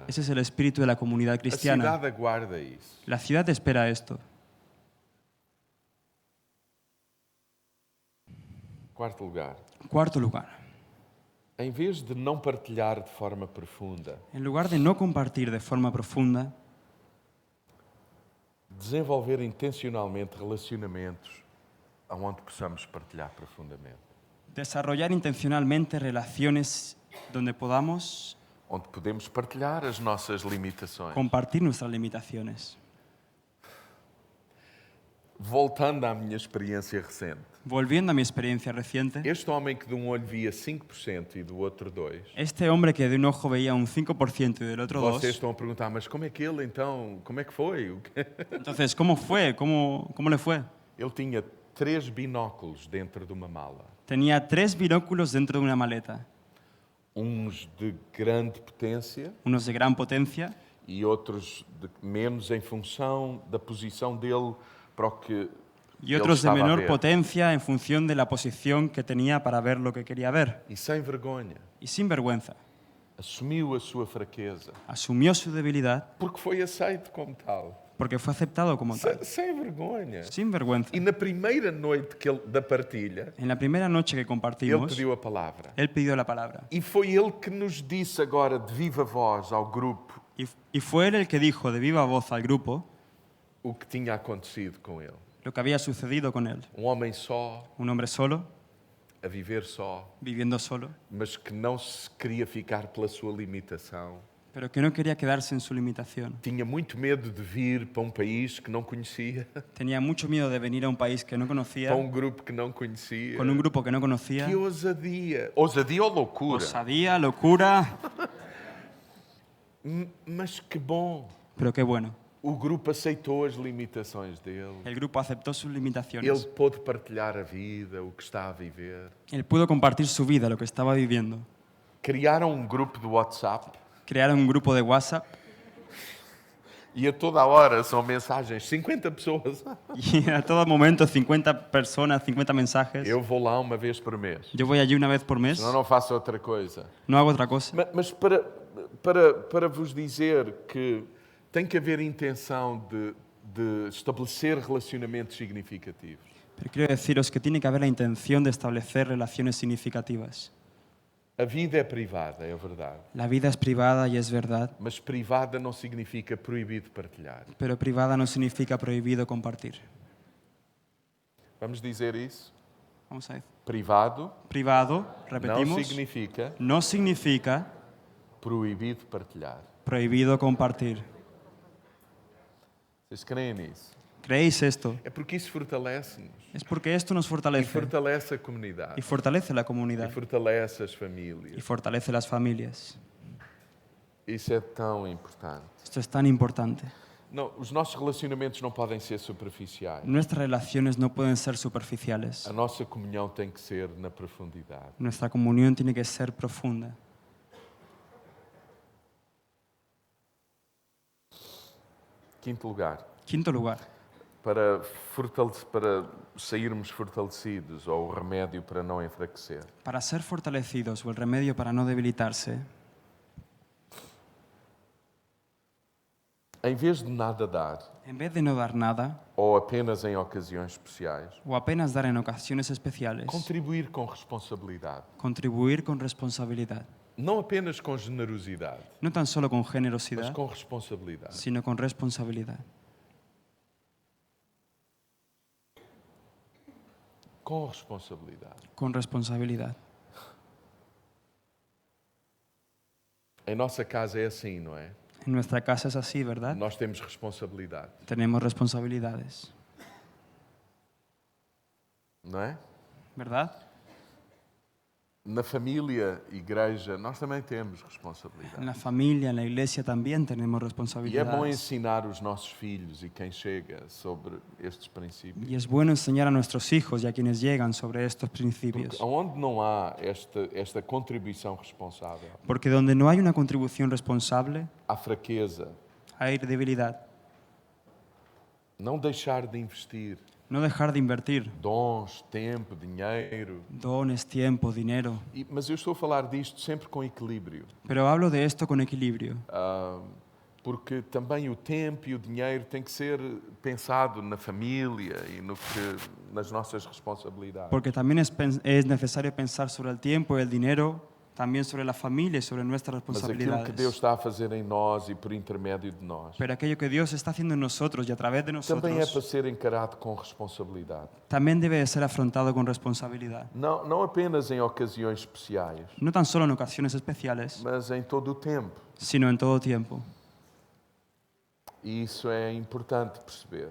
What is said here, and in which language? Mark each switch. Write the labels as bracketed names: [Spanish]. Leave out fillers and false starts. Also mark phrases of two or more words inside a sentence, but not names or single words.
[Spanish] Ese es el espíritu de la comunidad A cristiana. [Portuguese] cidade aguarda isso. [Spanish] La ciudad espera esto. [Portuguese] Quarto lugar. [Spanish] Cuarto lugar, [Portuguese] Em vez de não partilhar de forma profunda, [Spanish] en lugar de no compartir de forma profunda, [Portuguese] desenvolver intencionalmente relacionamentos onde possamos partilhar profundamente. [Spanish] desarrollar intencionalmente relaciones donde podamos [Portuguese] Onde podemos partilhar as nossas limitações. [Spanish] compartir nuestras limitaciones. [Portuguese] Voltando à minha experiência recente, [Spanish] Volviendo a mi experiencia reciente, [Portuguese] este homem que de um olho via 5% e do outro 2%, [Spanish] este hombre que de un ojo veía un 5% y del otro [Portuguese] vocês 2%, estão a perguntar, mas como é que ele então, como é que foi? [Spanish] entonces, ¿cómo fue? ¿Cómo le fue? [Portuguese] Ele tinha 3 binóculos dentro de uma mala. [Spanish] Tenía 3 binóculos dentro de una maleta, [Portuguese] Uns de grande potência [Spanish] unos de gran potencia [Portuguese] e outros de menos em função da posição dele para o que [Spanish] y [Portuguese] ele [Spanish] otros de [Portuguese] estava a [Spanish] menor [Portuguese] ver. [Spanish] potencia en función de la posición que tenía para ver lo que quería ver. [Portuguese] E sem vergonha, [Spanish] Y sin vergüenza, [Portuguese] assumiu a sua fraqueza, [Spanish] asumió su debilidad [Portuguese] porque foi aceito como tal. [Spanish] porque fue aceptado como tal. [Portuguese] Sem vergonha. [Spanish] Sin vergüenza. [Portuguese] E na primeira noite da partilha, [Spanish] En la primera noche que [Portuguese] ele [Spanish] compartimos, [Portuguese] pediu a palavra. [Spanish] él pidió la palabra. [Portuguese] E foi ele que nos disse agora de viva voz ao grupo [Spanish] Y fue él el que dijo de viva voz al grupo [Portuguese] o que tinha acontecido com ele. [Spanish] lo que había sucedido con él. [Portuguese] Homem só, [Spanish] Un hombre solo, [Portuguese] a viver só, [Spanish] viviendo solo, [Portuguese] mas que não se queria ficar pela sua limitação. [Spanish] pero que no quería quedarse en su limitación. [Portuguese] Tinha muito medo de vir para um país que não conhecia, [Spanish] Tenía mucho miedo de venir a un país que no conocía, [Portuguese] para um grupo que não conhecia. [Spanish] con un grupo que no conocía. [Portuguese] Que ousadia! Ousadia ou loucura? [Spanish] Osadía, locura, [Portuguese] Mas que bom! [Spanish] pero qué bueno. [Portuguese] O grupo aceitou as limitações dele. [Spanish] El grupo aceptó sus [Portuguese] Ele [Spanish] limitaciones. [Portuguese] pôde partilhar a vida, o que está a viver. [Spanish] Él pudo compartir su vida, lo que estaba viviendo. [Portuguese] Criaram um grupo de WhatsApp [Spanish] Crearon un grupo de WhatsApp [Portuguese] e a toda a hora são mensagens, 50 pessoas. [Spanish] y a todo momento 50 personas, 50 mensajes. [Portuguese] Eu vou lá uma vez por mês. [Spanish] Yo voy allí una vez por mes, [Portuguese] Senão não faço outra coisa. [Spanish] no hago otra cosa. [Portuguese] Mas para vos dizer que tem que haver intenção de estabelecer relacionamentos significativos. [Spanish] Pero quiero deciros que tiene que haber la intención de establecer relaciones significativas. [Portuguese] A vida é privada, é verdade. [Spanish] La vida es privada y es verdad, [Portuguese] Mas privada não significa proibido partilhar. [Spanish] pero privada no significa prohibido compartir. [Portuguese] Vamos dizer isso? [Spanish] Vamos a ver. [Portuguese] Privado [Spanish] Privado, [Portuguese] não [Spanish] repetimos, [Portuguese] significa [Spanish] no significa [Portuguese] proibido partilhar. [Spanish] prohibido compartir. [Portuguese] Vocês creem nisso? [Spanish] ¿Creéis esto? [Portuguese] É porque isso fortalece-nos. [Spanish] Es porque esto nos [Portuguese] E [Spanish] fortalece [Portuguese] fortalece a comunidade. [Spanish] y fortalece la [Portuguese] E [Spanish] comunidad [Portuguese] fortalece as [Spanish] y [Portuguese] famílias. [Spanish] fortalece las familias. [Portuguese] Isso é tão importante. [Spanish] Esto es tan importante. [Portuguese] Não, os nossos relacionamentos não podem ser superficiais. [Spanish] Nuestras relaciones no pueden ser superficiales. [Portuguese] A nossa comunhão tem que ser na profundidade. [Spanish] Nuestra comunión tiene que ser profunda. [Portuguese] Quinto lugar, [Spanish] Quinto lugar, [Portuguese] para sairmos fortalecidos ou o remédio para não enfraquecer. [Spanish] para ser fortalecidos o el remedio para no debilitarse, [Portuguese] em vez de nada dar, [Spanish] en vez de no dar nada [Portuguese] ou apenas em ocasiões especiais, [Spanish] o apenas dar en ocasiones especiales, [Portuguese] contribuir com responsabilidade. [Spanish] contribuir con responsabilidad. [Portuguese] Não apenas com generosidade, [Spanish] No tan solo con [Portuguese] mas [Spanish] generosidad, [Portuguese] com responsabilidade. [Spanish] sino con responsabilidad. [Portuguese] Com responsabilidade. [Spanish] Con responsabilidad. [Portuguese] Em nossa casa é assim, não é? [Spanish] En nuestra casa es así, ¿verdad? [Portuguese] Nós temos responsabilidade, [Spanish] Tenemos responsabilidades, [Portuguese] não é? [Spanish] ¿verdad? [Portuguese] Na família, igreja, nós também temos [Spanish] En [Portuguese] responsabilidade. [Spanish] la familia, en la iglesia también tenemos [Portuguese] E é bom [Spanish] responsabilidades. [Portuguese] ensinar os nossos filhos e quem chega sobre estes princípios. [Spanish] Y es bueno enseñar a nuestros hijos y a quienes llegan sobre estos [Portuguese] Porque [Spanish] principios. [Portuguese] onde não há esta contribuição responsável, [Spanish] Porque donde no hay una contribución responsable, [Portuguese] há fraqueza. [Spanish] hay debilidad. [Portuguese] Não deixar de investir [Spanish] No dejar de invertir [Portuguese] dons, tempo, dinheiro. [Spanish] dones, tiempo, dinero. [Portuguese] Mas eu estou a falar disto sempre com equilíbrio. [Spanish] Pero hablo de esto con equilibrio. [Portuguese] Porque também o tempo e o dinheiro têm que ser pensado na família e nas nossas responsabilidades. [Spanish] Porque también es necesario pensar sobre el tiempo y el dinero, también sobre la familia y sobre nuestras [Portuguese] Mas aquilo que Deus [Spanish] responsabilidades. [Portuguese] está a fazer em nós e por intermédio de nós [Spanish] Pero aquello que Dios está haciendo en nosotros y a través de [Portuguese] também é para [Spanish] nosotros [Portuguese] ser encarado com responsabilidade. [Spanish] también debe de ser afrontado con responsabilidad. [Portuguese] Não apenas em ocasiões especiais, [Spanish] No tan solo en ocasiones especiales, [Portuguese] mas em todo o tempo. [Spanish] sino en todo tiempo. [Portuguese] E isso é importante perceber.